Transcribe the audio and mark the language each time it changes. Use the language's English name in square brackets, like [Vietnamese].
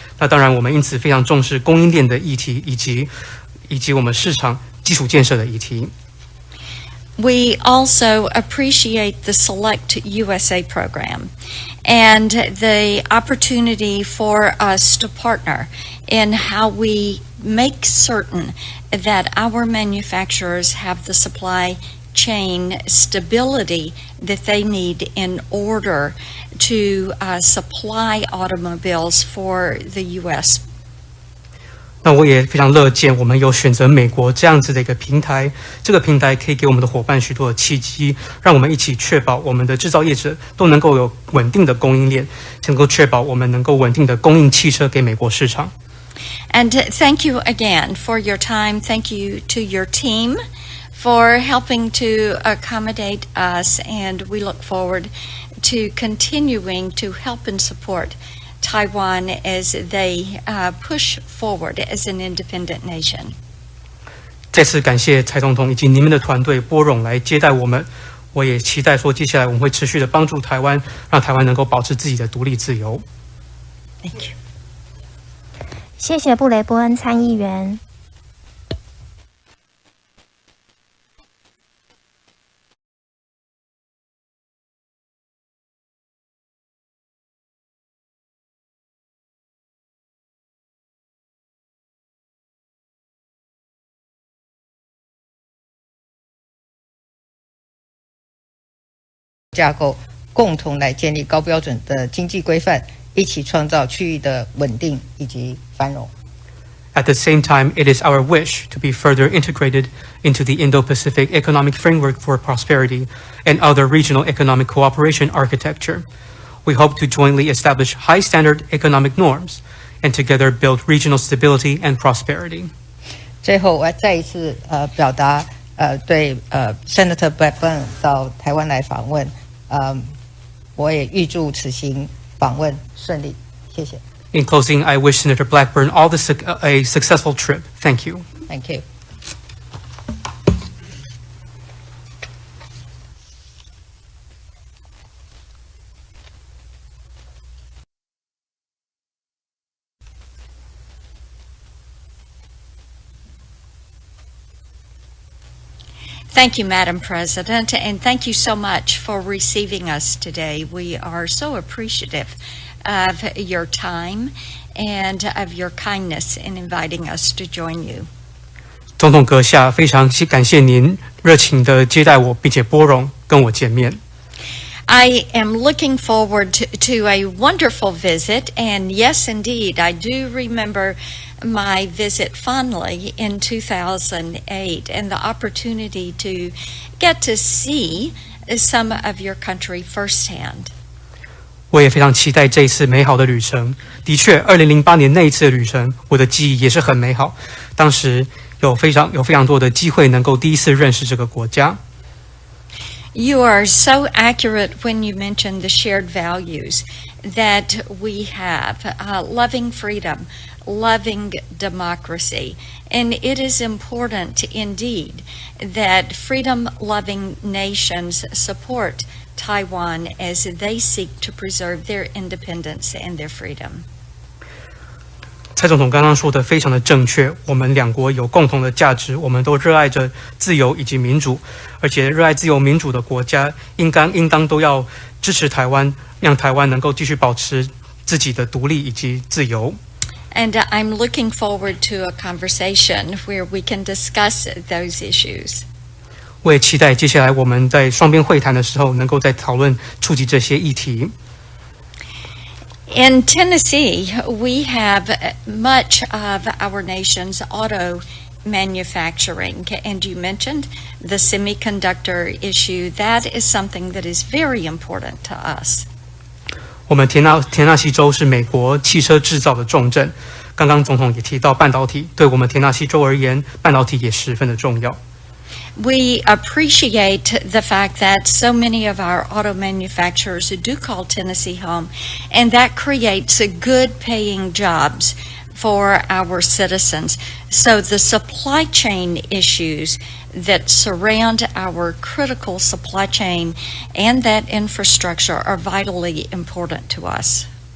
[Chinese] 那当然，我们因此非常重视供应链的议题，以及我们市场基础建设的议题。 [English] We also appreciate the Select USA program and the opportunity for us to partner in how we make certain that our manufacturers have the supply chain stability that they need in order to supply automobiles for the U.S. [Chinese] 那我也非常乐见我们有选择美国这样子的一个平台，这个平台可以给我们的伙伴许多的契机，让我们一起确保我们的制造业者都能够有稳定的供应链，能够确保我们能够稳定的供应汽车给美国市场。 [English] And thank you again for your time. Thank you to your team for helping to accommodate us, and we look forward to continuing to help and support Taiwan as they push forward as an independent nation. [Chinese] 再次感谢蔡总统以及你们的团队拨冗来接待我们。我也期待说，接下来我们会持续的帮助台湾，让台湾能够保持自己的独立自由。 [English] Thank you. [Chinese] 谢谢布雷伯恩参议员。架构共同来建立高标准的经济规范，一起创造区域的稳定以及繁荣。 [English] At the same time, it is our wish to be further integrated into the Indo-Pacific Economic Framework for Prosperity and other regional economic cooperation architecture. We hope to jointly establish high-standard economic norms and together build regional stability and prosperity. [Chinese] 最后，我要再一次表达对Senator Blackburn 到台湾来访问，我也预祝此行访问顺利，谢谢。 [English] In closing, I wish Senator Blackburn a successful trip. Thank you. Thank you. Thank you, Madam President, and thank you so much for receiving us today. We are so appreciative of your time and of your kindness in inviting us to join you. [Chinese] 总统阁下，非常感谢您热情的接待我，并且拨冗跟我见面。 [English] I am looking forward to a wonderful visit, and yes, indeed, I do remember my visit fondly in 2008 and the opportunity to get to see some of your country firsthand. [Chinese] 我也非常期待这一次美好的旅程。的确，2008年那一次的旅程，我的记忆也是很美好。当时有非常多的机会能够第一次认识这个国家。 [English] You are so accurate when you mention the shared values that we have, loving freedom, loving democracy. And it is important indeed that freedom-loving nations support Taiwan as they seek to preserve their independence and their freedom. [Chinese] 蔡总统刚刚说的非常的正确，我们两国有共同的价值，我们都热爱着自由以及民主，而且热爱自由民主的国家应当都要支持台湾，让台湾能够继续保持自己的独立以及自由。 [English] And I'm looking forward to a conversation where we can discuss those issues. [Chinese] 我也期待接下来我们在双边会谈的时候，能够再讨论触及这些议题。 [English] In Tennessee, we have much of our nation's auto manufacturing, and you mentioned the semiconductor issue. That is something that is very important to us. [Chinese] 我们田纳西州是美国汽车制造的重镇，刚刚总统也提到半导体，对我们田纳西州而言，半导体也十分的重要。 [English] We appreciate the fact that so many of our auto manufacturers do call Tennessee home, and that creates good paying jobs for our citizens. So the supply chain issues that surround our critical supply chain and that infrastructure are vitally important to us.